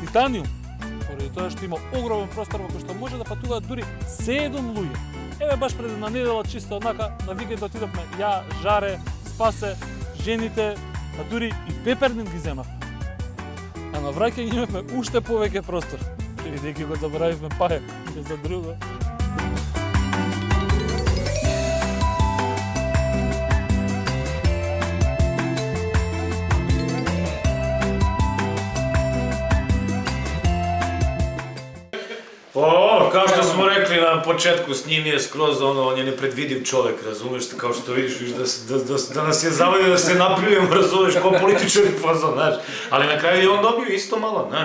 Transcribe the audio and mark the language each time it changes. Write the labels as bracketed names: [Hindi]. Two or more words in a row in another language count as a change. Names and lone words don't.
[Macedonian] Поради тоа што има огромен простор во кој што може да патуваат дури 7 луѓе. Еве баш пред една недела, чисто однака, на викенд отидовме ја, Жаре, Спасе, жените, а дури и Пепердин ги земавме. А на враќање имавме уште повеќе простор, бидејќи го заборавивме пајак, не за друго. [Serbian] Kao što smo rekli na početku, s njim je skroz on je nepredvidiv čovjek, razumeš, kao što vidiš da nas je zavodio da se napljujemo, razumeš, kao političari fazon, znaš, ali na kraju je on dobio isto malo, znaš.